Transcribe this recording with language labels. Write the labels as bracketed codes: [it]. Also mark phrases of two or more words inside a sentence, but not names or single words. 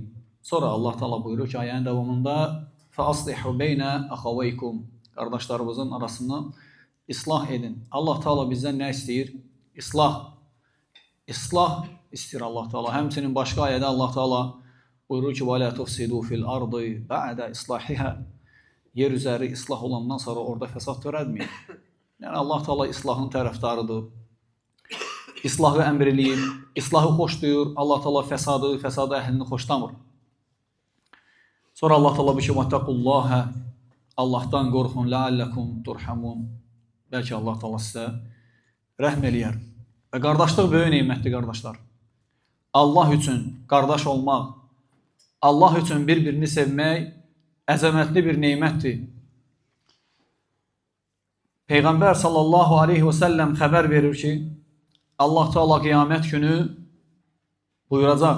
[az] Sonra Allah Teala buyurur ki, ayənin davamında [ar] فأصلحوا بين أخويكم. [az] Qardaşlarımızın arasını İslah edin. Allah Teala bizdən nə istəyir? İslah. İslah istəyir Allah Teala. Həmçinin başqa ayədə Allah Teala buyurur ki, [ar] وَلَا تُفْسِدُوا فِي الْأَرْضِ بَعْدَ إِصْلَاحِهَا. [az] Yer üzəri islah olandan sonra orada fəsad törətməyin. Yəni Allah Teala islahın tərəfdarıdır. İslahı əmr eləyir, islahı xoşlayır. Allah Teala fəsadı əhlini xoşlamır. Sonra Allah Teala bir şey وَاتَّقُوا Allahdan qorxun [ar] لَعَلَّكُمْ تُرْحَمُونَ. [az] Bəlkə Allah Teala sizə rəhm eləyər. Və qardaşlıq böyük neymətdir, qardaşlar. Allah üçün qardaş olmaq, Allah üçün bir-birini sevmək əzəmətli bir neymətdir. Peyğəmbər [ar] صلى الله عليه وسلم [az] xəbər verir ki, Allah Teala qiyamət günü buyuracaq.